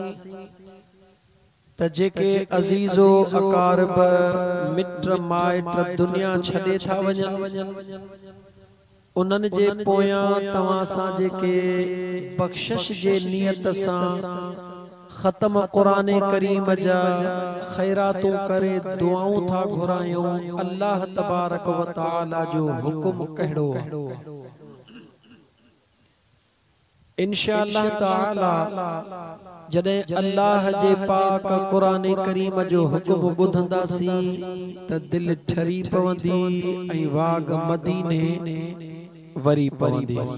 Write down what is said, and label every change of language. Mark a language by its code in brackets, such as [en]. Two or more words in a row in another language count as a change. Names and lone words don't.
[sd] त जेके अज़ीज़ो अकारब मिट माइट दुनिया छॾे था वञनि उन्हनि जे पोयां तवां सां जेके बख़्शिश जे नियत सां ख़त्म कुरान करीम जा खैरातूं करे दुआऊं था घुरायूं अल्लाह [ar] تبارك وتعالى [sd] जो हुक्म कहिड़ो इंशाअल्लाह ताला जॾहिं अल्लाह जे पाक कुरान करीम जो हुक्म ॿुधंदासीं त दिल ठरी पवंदी ऐं वाग मदीने वरी पवंदी।